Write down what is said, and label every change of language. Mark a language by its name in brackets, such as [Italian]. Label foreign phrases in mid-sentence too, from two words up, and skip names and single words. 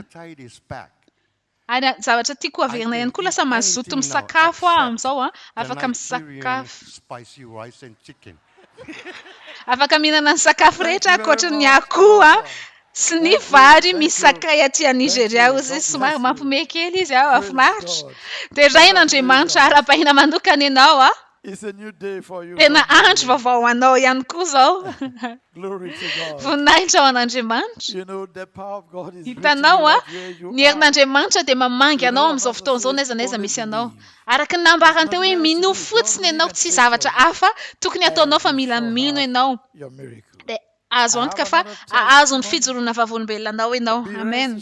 [Malagasy] Ary zavatra tiako averina ihany koa lasa mazoto misakafo amin'izao afaka misakafo. Afaka mihinana ny sakafo rehetra ankoatra ny akoho sy ny vary misy sakay aty Nigeria izy somary mampiomehy kely izy afinaritra. Dia ray n'Andriamanitra arapahina manokana ianao [English] It's a new day for you. [Malagasy] Tena andro vaovao anao ihany koa zao. [English] Glory to God. [Malagasy] Voninahitra ho an'Andriamanitra. [English] You know the power of God is [Malagasy] hitanao ny herin'Andriamanitra dia mamangy anao amin'izao fotoana izao n'aiza n'aiza misy anao. Araka ny nambarany teo hoe mino fotsiny ianao tsy zavatra hafa tokony ataonao fa mila mino ianao. Dia azo antoka fa azo ny fijoroana vavolombelona anao ianao. Amen.